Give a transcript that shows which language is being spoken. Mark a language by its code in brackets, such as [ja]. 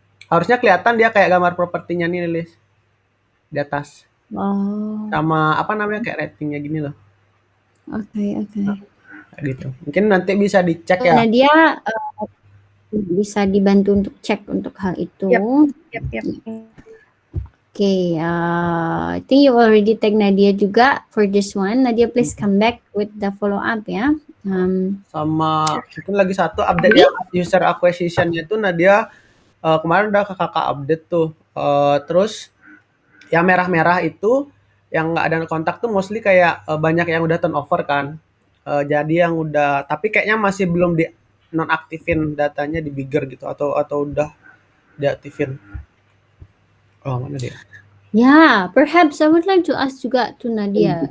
[id] harusnya kelihatan dia kayak gambar propertinya nih Lilis di atas Oh, sama apa namanya kayak ratingnya gini loh oke oke. kayak gitu mungkin nanti bisa dicek ya Nadia bisa dibantu untuk cek untuk hal itu. Yep. Yep. [en] Okay, I think you already tag Nadia juga for this one. Nadia, please come back with the follow up ya. [id] sama mungkin lagi satu update yang user acquisition-nya itu Nadia kemarin udah ke kakak update tuh. Terus yang merah-merah itu yang nggak ada kontak tuh mostly kayak banyak yang udah turnover kan. Jadi yang udah tapi kayaknya masih belum di nonaktifin datanya di bigger gitu atau udah diaktifin. Oh, mana dia? [en] yeah, perhaps I would like to ask juga to Nadia.